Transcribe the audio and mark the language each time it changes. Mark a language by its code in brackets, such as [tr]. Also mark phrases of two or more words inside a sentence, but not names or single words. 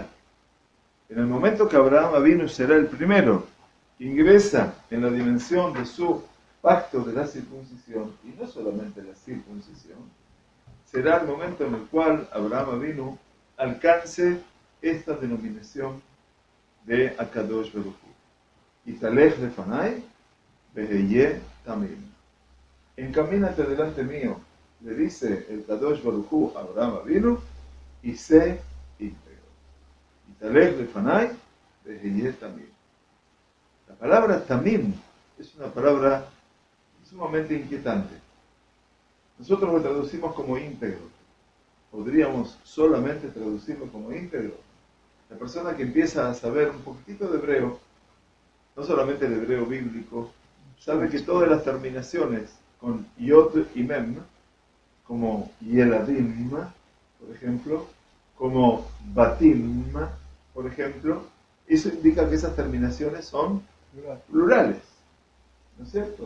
[es] En el momento que Abraham será el primero que ingresa en la dimensión de su pacto de la circuncisión, y no solamente la circuncisión, será el momento en el cual Abraham alcance esta denominación de [he] הקדוש ברוך הוא. התהלך לפני והיה תמים. [es] Encamínate delante mío, le dice el [he] קדוש ברוך הוא [es] a Abraham y sé íntegro. [he] התהלך לפני והיה תמים. [es] La palabra tamim es una palabra sumamente inquietante. Nosotros lo traducimos como íntegro. Podríamos solamente traducirlo como íntegro. La persona que empieza a saber un poquitito de hebreo, no solamente el hebreo bíblico, sabe que todas las terminaciones con yod y mem, como yeladim, por ejemplo, como batim, por ejemplo, eso indica que esas terminaciones son plurales, ¿no es cierto?